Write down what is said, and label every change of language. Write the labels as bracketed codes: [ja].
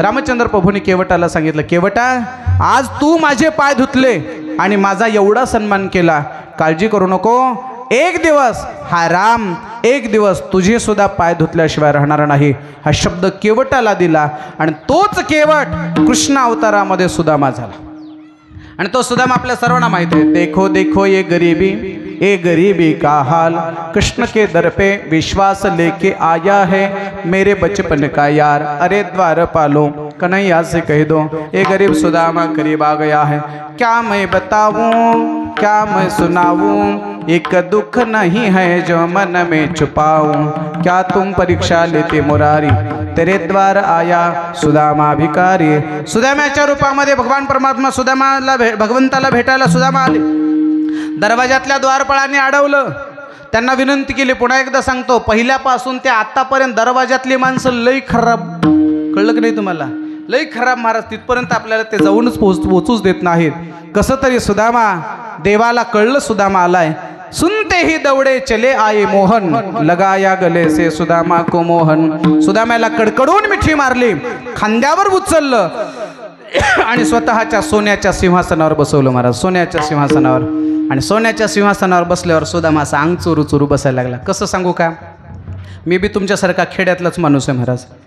[mr] रामचंद्र प्रभूंनी केवटाला सांगितलं, केवटा, आज तू माझे पाय धुतले आणि माझा एवढा सन्मान केला, काळजी करू नको, एक दिवस हा राम एक दिवस तुझे सुद्धा पाय धुतल्याशिवाय राहणार नाही हा शब्द केवटाला दिला आणि तोच केवट कृष्ण अवतारामध्ये सुदामा झाला आणि तो सुदामा आपल्या सर्वांना माहिती आहे. [hi] देखो देखो ये गरीबी का हाल कृष्ण के दर पे विश्वास लेके आया है मेरे बचपन का यार अरे द्वार पालो कन्हैया से कह दो ये गरीब सुदामा करीब आ गया है. क्या मैं बताऊं क्या मैं सुनाऊं एक दुख नहीं है जो मन में छुपाऊं क्या तुम परीक्षा लेते मुरारी तेरे द्वार आया सुदामा भिकारी. [mr] सुदाम्याच्या रूपामध्ये भगवान परमात्मा सुदामाला भगवंताला भेटायला सुदामा आले. दरवाजातल्या द्वारपाळांनी अडवलं त्यांना विनंती केली. पुन्हा एकदा सांगतो पहिल्यापासून ते आतापर्यंत दरवाजातली माणसं लई खराब कळलं की नाही तुम्हाला लई खराब महाराज तिथपर्यंत आपल्याला ते जाऊनच पोचूच देत नाहीत. कसं तरी सुदामा देवाला कळलं सुदामा आलाय. [hi] सुनते ही दौड़े चले आए मोहन लगाया गले से सुदामा को मोहन. [mr] सुदाम्याला कडकडून मिठी मारली खांद्यावर उचललं आणि स्वतःच्या सोन्याच्या सिंहासनावर बसवलं महाराज. सोन्याच्या सिंहासनावर आणि सोन्याच्या सिंहासनावर बसल्यावर सुदामा असा अंग चोरू चोरू बसायला लागला. कसं सांगू का मी बी तुमच्यासारखा खेड्यातलाच माणूस आहे महाराज.